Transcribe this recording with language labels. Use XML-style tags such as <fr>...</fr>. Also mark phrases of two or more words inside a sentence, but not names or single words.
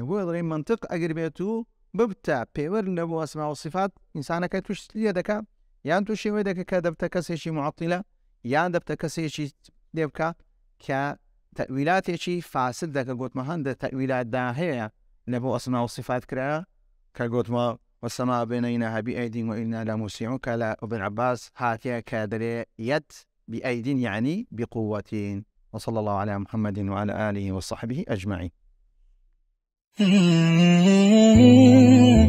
<ckb>بۆ دەڵێن منطق ئەگەر بێت و ببتە پێوەر لە بۆ ئەسما و صفات، ئینسانەکە توش لێ دەکات، یان تووشی وێ دەکە کە دەبتە کەسێکی معەطیلە، یان دەبتە کەسێکی لێ بکە کە تەویلاتێکی فاسد دەکە. گوتمە هەندێک تەویلاتدا هەیە لە بۆ ئەسما و صفات کرا، کە گوتمە</ckb> <ar>والسماء بنيناها بأيد وإنا لموسعون،</ar> <ckb>کە لە ابن عباس هاتیە کە دەرێ</ckb> <ar>يد بأيد يعني بقوة. وصلى الله على محمد وعلى آله وصحبه أجمعين.</ar>